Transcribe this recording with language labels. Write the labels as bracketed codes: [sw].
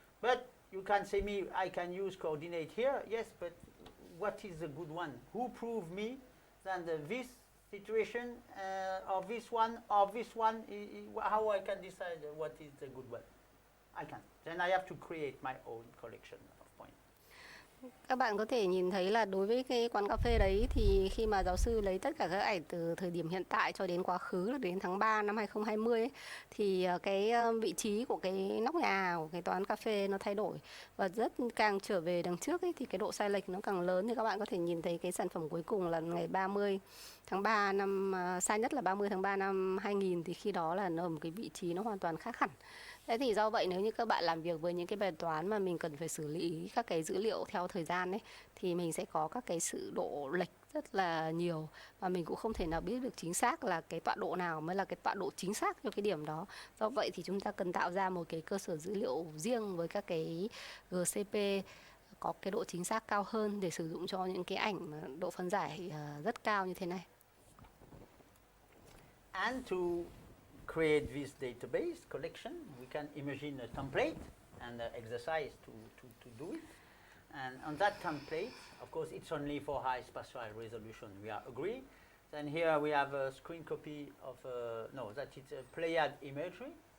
[en] But you can say me, I can use coordinate here. Yes, but what is the good one? Who proved me that this situation or this one, how I can decide what is the good one? I can't. Then I have to create my own collection of points. [vi] Các bạn có thể nhìn thấy là đối với cái quán cà phê đấy thì khi mà giáo sư lấy tất cả các ảnh từ thời điểm hiện tại cho đến quá khứ là đến tháng 3 năm 2020 ấy, thì cái vị trí của cái nóc nhà của cái quán cà phê nó thay đổi và càng trở về đằng trước ấy, thì cái độ sai lệch nó càng lớn. Thì các bạn có thể nhìn thấy cái sản phẩm cuối cùng là ngày 30 tháng 3 năm sai nhất là 30 tháng 3 năm 2000 thì khi đó là nó ở một cái vị trí nó hoàn toàn khác hẳn. Thế thì do vậy nếu như các bạn làm việc với những cái bài toán mà mình cần phải xử lý các cái dữ liệu theo thời gian ấy thì mình sẽ có các cái sự độ lệch rất là nhiều và mình cũng không thể nào biết được chính xác là cái tọa độ nào mới là cái tọa độ chính xác cho cái điểm đó. Do vậy thì chúng ta cần tạo ra một cái cơ sở dữ liệu riêng với các cái GCP có cái độ chính xác cao hơn để sử dụng cho những cái ảnh mà độ phân giải rất cao như thế này. [en] And to create this database collection, we can imagine a template and exercise to do it. And on that template, of course, it's only for high spatial resolution. We are agree. Then here we have a screen copy of that it's a Pleiad imagery.